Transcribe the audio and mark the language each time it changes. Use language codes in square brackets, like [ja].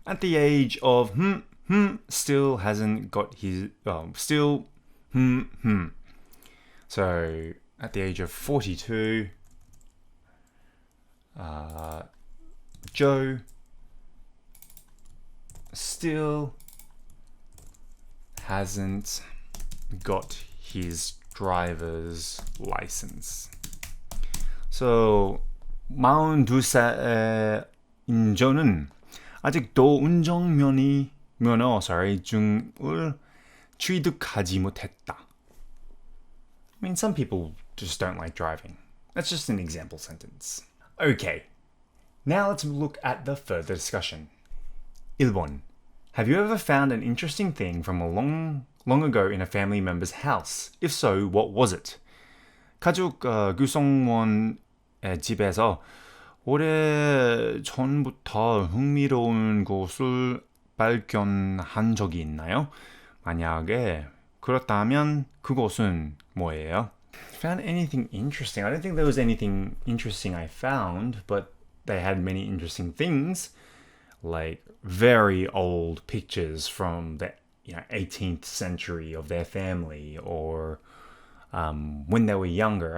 [en] At the age of still hasn't got his still So at the age of 42, Joe still hasn't got his driver's license. [ko] So 42살인 저는 아직도 면허 중을 취득하지 못했다. [en] I mean, some people just don't like driving. That's just an example sentence. Okay, now let's look at the further discussion. 1번. Have you ever found an interesting thing from a long ago in a family member's house? If so, what was it? [ko] 가족 구성원의 집에서 오래 전부터 흥미로운 것을 발견한 적이 있나요? 만약에 그렇다면 그것은 뭐예요? [en] Found anything interesting? I don't think there was anything interesting I found, but they had many interesting things, like very old pictures from the 18th century of their family, or when they were younger.